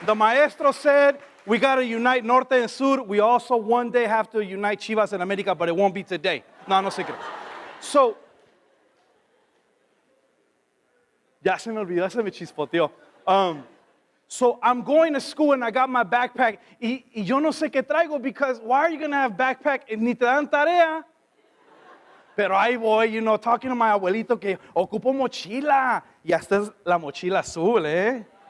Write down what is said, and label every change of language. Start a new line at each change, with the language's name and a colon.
English: The maestro said, we got to unite Norte and Sur. We also one day have to unite Chivas and America, but it won't be today.
Spanish: No se crean. So, ya se me olvidó, se me chispoteó.
English: So I'm going to school and I got my backpack.
Spanish: Y yo no sé qué traigo
English: because why are you going to have backpack if
Spanish: ni te dan tarea? Pero ahí voy,
English: talking to my
Spanish: abuelito que ocupo mochila. Y hasta es la mochila azul, eh?